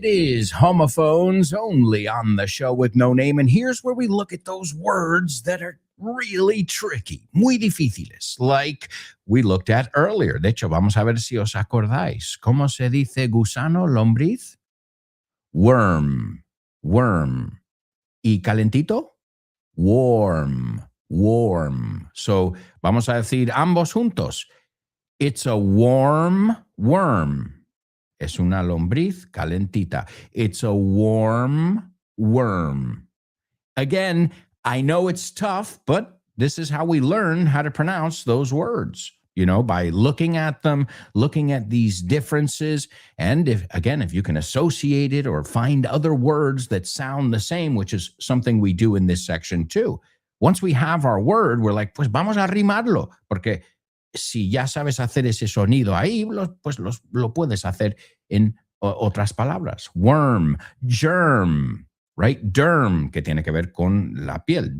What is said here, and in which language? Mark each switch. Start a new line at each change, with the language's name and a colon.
English: It is homophones only on the show with no name. And here's where we look at those words that are really tricky,
Spanish: muy difíciles,
English: like we looked at earlier.
Spanish: De hecho, vamos a ver si os acordáis. ¿Cómo se dice gusano, lombriz?
English: Worm, worm.
Spanish: ¿Y calentito? Warm, warm. So, vamos a decir ambos juntos.
English: It's a warm worm.
Spanish: Es una lombriz calentita.
English: It's a warm worm. Again, I know it's tough, but this is how we learn how to pronounce those words, you know, by looking at them, looking at these differences. And if you can associate it or find other words that sound the same, which is something we do in this section too. Once we have our word, we're like,
Spanish: pues vamos a rimarlo, porque si ya sabes hacer ese sonido ahí, pues lo puedes hacer en otras palabras.
English: Worm, germ, right? Derm,
Spanish: que tiene que ver con la piel.